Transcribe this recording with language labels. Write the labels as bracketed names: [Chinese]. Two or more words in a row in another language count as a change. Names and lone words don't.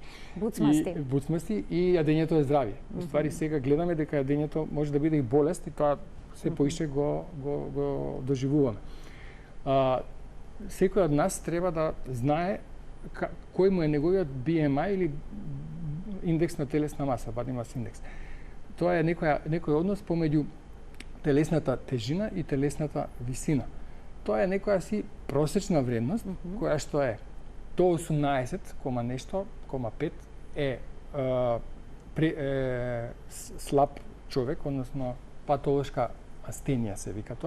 [Macedonian] буцмасти и јадењето е здравје. Уствари сега гледаме дека јадењето може да биде и болест и тоа се поише го доживуваме. Секој од нас треба да знае кој му е неговиот BMI или индекс на телесна маса, [English] body mass index. [Macedonian] Тоа е некој однос помеѓу телесната тежина и телесната висина. Тоа е некоја си просечна вредност, која што е до 18,5 е слаб човек, односно патолошка астенија се вика тоа.